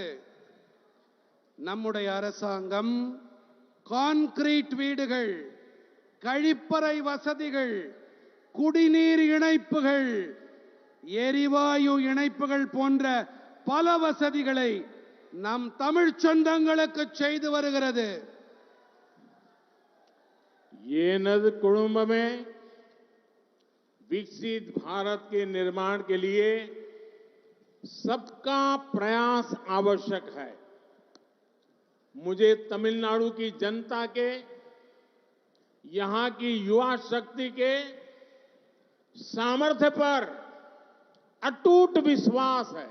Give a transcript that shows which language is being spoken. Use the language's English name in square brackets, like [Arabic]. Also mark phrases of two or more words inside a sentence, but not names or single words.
[Tamil] நம்முடைய அரசாங்கம் கான்கிரீட் வீடுகள், கழிப்பறை வசதிகள், குடிநீர் இணைப்புகள், எரிவாயு இணைப்புகள் போன்ற பல வசதிகளை நம் தமிழ் சொந்தங்களுக்கு செய்து வருகிறது. [Hindi] ये नद कुड़ुम्ब में विकसित भारत के निर्माण के लिए सबका प्रयास आवश्यक है. मुझे तमिलनाडु की जनता के यहां की युवा शक्ति के सामर्थ्य पर अटूट विश्वास है।